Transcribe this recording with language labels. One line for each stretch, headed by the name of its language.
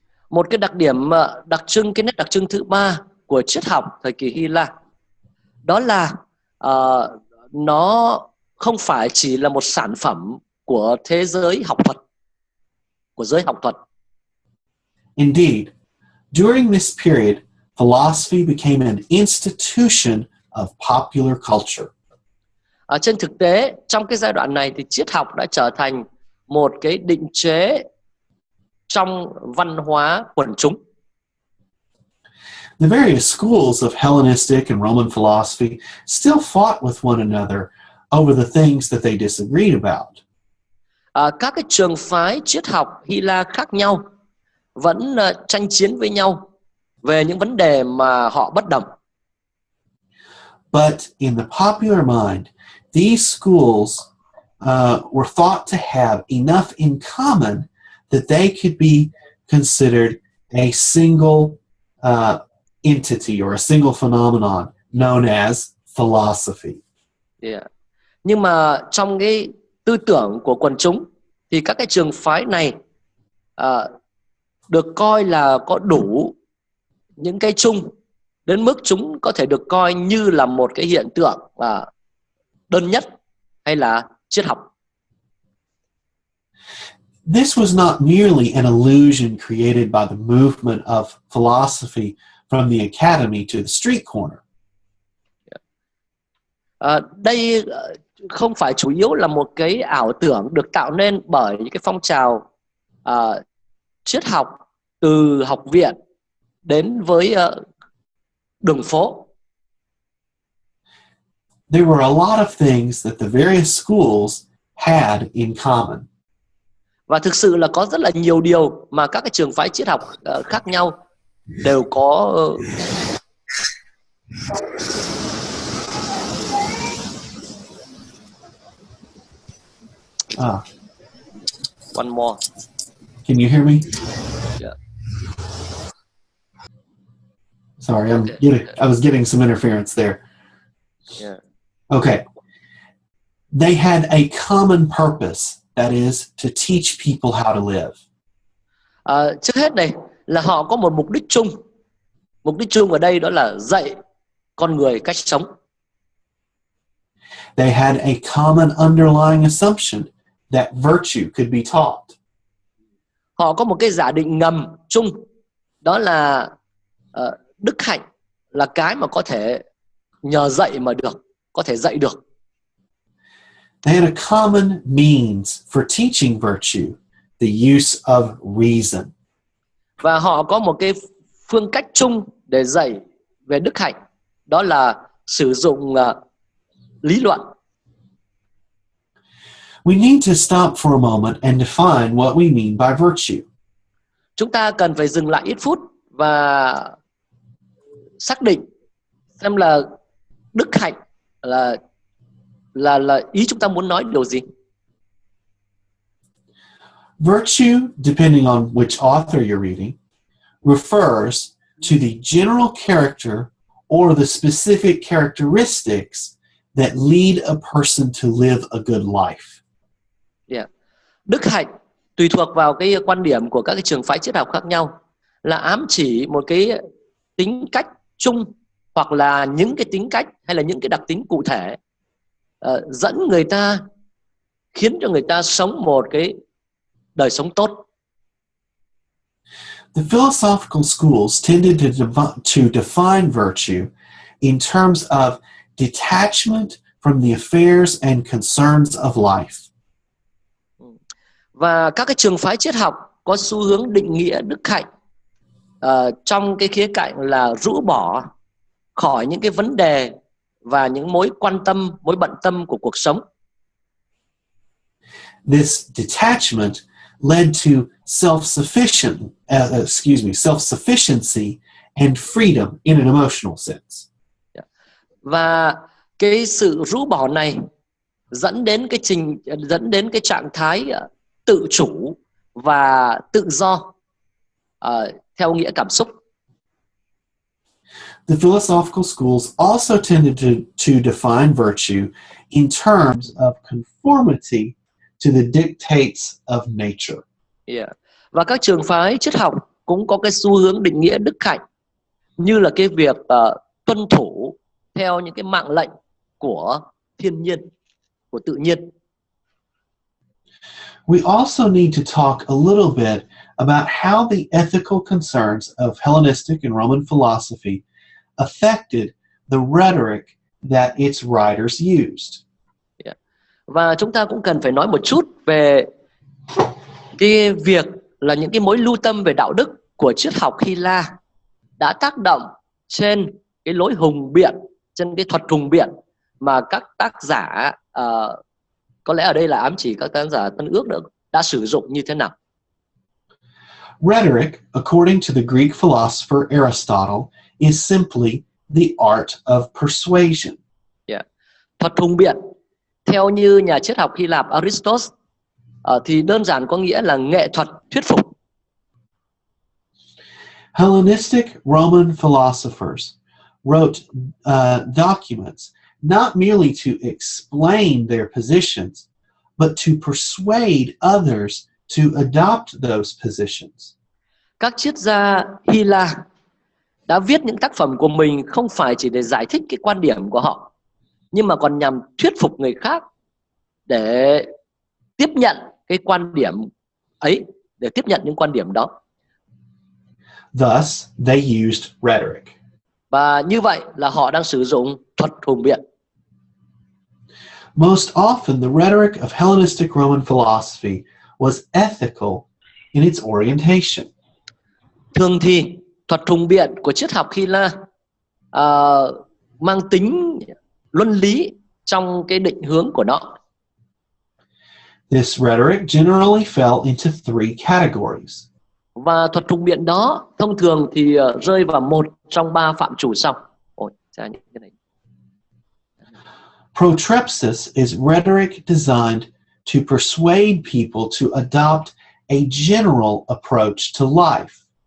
Vietnamese: Một cái đặc điểm cái nét đặc trưng thứ ba của triết học thời kỳ Hy La, đó là nó không phải chỉ là một sản phẩm của thế giới học thuật, của giới học thuật.
English: Indeed, during this period, philosophy became an institution of popular culture.
Vietnamese: Trên thực tế, trong cái giai đoạn này thì triết học đã trở thành một cái định chế trong văn hóa quần chúng.
English: The various schools of Hellenistic and Roman philosophy still fought with one another over the things that they disagreed about.
Vietnamese: Các cái trường phái triết học Hy La khác nhau vẫn tranh chiến với nhau về những vấn đề mà họ bất đồng.
English: But in the popular mind, these schools were thought to have enough in common that they could be considered a single entity or a single phenomenon known as philosophy. Yeah.
Vietnamese: Nhưng mà trong cái tư tưởng của quần chúng thì các cái trường phái này được coi là có đủ những cái chung đến mức chúng có thể được coi như là một cái hiện tượng đơn nhất hay là triết học.
English: This was not merely an illusion created by the movement of philosophy from the academy to the street corner.
Vietnamese: Đây không phải chủ yếu là một cái ảo tưởng được tạo nên bởi những cái phong trào triết học từ học viện đến với đường phố.
English: There were a lot of things that the various schools had in common.
Vietnamese: Và thực sự là có rất là nhiều điều mà các cái trường phái triết học khác nhau đều có.
English: One more. Can you hear me? Yeah. Sorry, I was getting some interference there. Yeah. Okay. They had a common purpose, that is, to teach people how to live.
Vietnamese: Trước hết này là họ có một mục đích chung. Mục đích chung ở đây đó là dạy con người cách sống.
English: They had a common underlying assumption that virtue could be taught.
Vietnamese: Họ có một cái giả định ngầm chung, đó là đức hạnh là cái mà có thể nhờ dạy mà được, có thể dạy được.
English: They had a common means for teaching virtue, the use of reason.
Vietnamese: Và họ có một cái phương cách chung để dạy về đức hạnh, đó là sử dụng lý luận.
English: We need to stop for a moment and define what we mean by virtue.
Vietnamese: Chúng ta cần phải dừng lại ít phút và xác định xem là đức hạnh là ý chúng ta muốn nói điều gì.
English: Virtue, depending on which author you're reading, refers to the general character or the specific characteristics that lead a person to live a good life. Yeah.
Vietnamese: Đức hạnh tùy thuộc vào cái quan điểm của các cái trường phái triết học khác nhau là ám chỉ một cái tính cách chung hoặc là những cái tính cách hay là những cái đặc tính cụ thể dẫn người ta, khiến cho người ta sống một cái đời sống tốt.
English: The philosophical schools tended to define virtue in terms of detachment from the affairs and concerns of life.
Vietnamese: Và các cái trường phái triết học có xu hướng định nghĩa đức hạnh trong cái khía cạnh là rũ bỏ khỏi những cái vấn đề và những mối quan tâm, mối bận tâm của cuộc sống.
English: This detachment led to self-sufficiency and freedom in an emotional sense.
Vietnamese: Và cái sự rũ bỏ này dẫn đến cái trạng thái tự chủ và tự do theo nghĩa cảm xúc.
English: The philosophical schools also tended to define virtue in terms of conformity to the dictates of nature. Yeah.
Vietnamese: Và các trường phái triết học cũng có cái xu hướng định nghĩa đức hạnh như là cái việc tuân thủ theo những cái mạng lệnh của thiên nhiên, của tự nhiên.
English: We also need to talk a little bit about how the ethical concerns of Hellenistic and Roman philosophy affected the rhetoric that its writers used. Yeah.
Vietnamese: Và chúng ta cũng cần phải nói một chút về cái việc là những cái mối lưu tâm về đạo đức của triết học Hy La đã tác động trên cái lối hùng biện, trên cái thuật hùng biện mà các tác giả có lẽ ở đây là ám chỉ các tác giả Tân Ước đã sử dụng như thế nào.
English: Rhetoric, according to the Greek philosopher Aristotle, is simply the art of persuasion.
Vietnamese: Yeah. Thuật hùng biện Theo như nhà triết học Hy Lạp Aristotle, thì đơn giản có nghĩa là nghệ thuật thuyết phục.
English: Hellenistic Roman philosophers wrote documents not merely to explain their positions, but to persuade others to adopt those positions.
Vietnamese: Các triết gia Hy Lạp đã viết những tác phẩm của mình không phải chỉ để giải thích cái quan điểm của họ, nhưng mà còn nhằm thuyết phục người khác để tiếp nhận cái quan điểm ấy, để tiếp nhận những quan điểm đó.
English: Thus, they used rhetoric.
Vietnamese: Và như vậy là họ đang sử dụng thuật hùng biện.
English: Most often, the rhetoric of Hellenistic Roman philosophy was ethical in its orientation.
Vietnamese: Thường thì thuật hùng biện của triết học Hy Lạp mang tính luân lý trong cái định hướng của nó.
English: This rhetoric generally fell into three categories.
Vietnamese: Và thuật hùng biện đó thông thường thì rơi vào một trong ba phạm trù sau. Những cái này.
English: Protrepsis is rhetoric designed to persuade people to adopt a general approach to life.